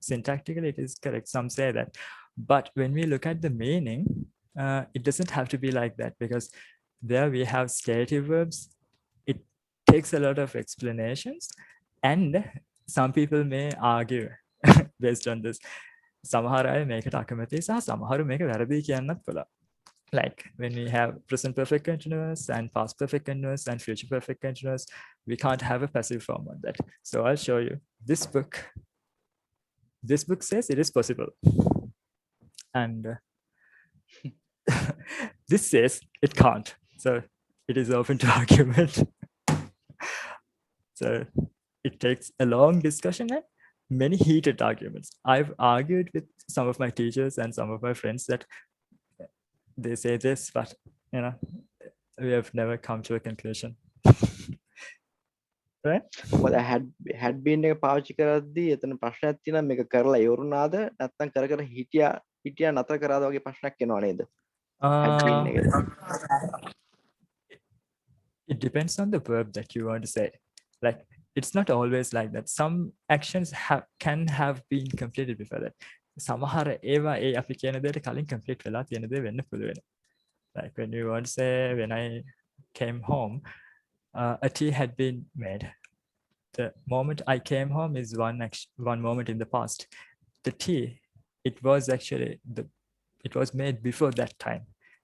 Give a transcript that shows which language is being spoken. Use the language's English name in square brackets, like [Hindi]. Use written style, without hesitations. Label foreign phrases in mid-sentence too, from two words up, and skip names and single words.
[English] Syntactically, it is correct. Some say that. But when we look at the meaning, it doesn't have to be like that, because there we have stative verbs. It takes a lot of explanations, and some people may argue based on this. [Sinhala] සමහර අය මේකට අකමැති සහ සමහරු මේක වැරදි කියන්නත් පුළුවන්. [English] Like when we have present perfect continuous and past perfect continuous and future perfect continuous, we can't have a passive form on that. So I'll show you this book. This book says it is possible. And this says it can't. So it is open to argument. So it takes a long discussion and many heated arguments. I've argued with some of my teachers and some of my friends that they say this, but you know, we have never come to a conclusion. Right? [Sinhala] මොකද [English] had been [Sinhala] එක පාවිච්චි කරද්දී එතන ප්‍රශ්නයක් තියෙනවා, මේක කරලා ඉවරුනාද නැත්නම් කර කර හිටියා නතර කරාද වගේ ප්‍රශ්නයක් එනවා නේද? [English] Had been එක. It depends on the verb that you want to say. Like it's not always like that. Some actions can have been completed before that. [Sinhala] සමහර ඒවා ඒ අපි කියන දෙයට කලින් complete වෙලා තියෙන දේ වෙන්න පුළුවන්. [English] Like when you want to say, when I came home, a tea had been made. The moment I came home is one moment in the past. The tea, it was actually it was made before that time.